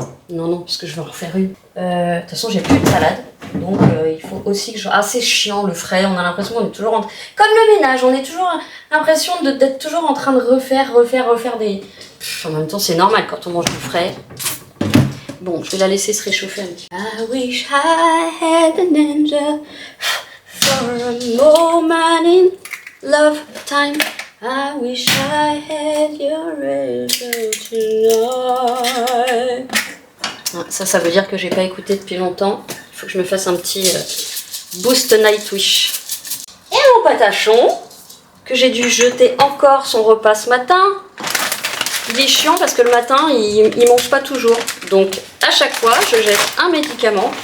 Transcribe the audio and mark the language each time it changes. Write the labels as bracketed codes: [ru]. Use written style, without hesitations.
[fr] Non, parce que je vais en refaire une. De toute façon, j'ai plus de salade. Donc, il faut aussi que je... Ah, c'est chiant, le frais. On a l'impression qu'on est toujours... Comme le ménage, on est toujours l'impression d'être toujours en train de refaire des... En même temps, c'est normal quand on mange du frais. Bon, je vais la laisser se réchauffer un petit peu. [en] I wish I had an angel for a moment in love time. I wish I had your angel tonight. [fr] Ça veut dire que j'ai pas écouté depuis longtemps. Il faut que je me fasse un petit boost Nightwish. Et mon patachon, que j'ai dû jeter encore son repas ce matin. Il est chiant parce que le matin, il mange pas toujours. Donc, à chaque fois, je jette un médicament.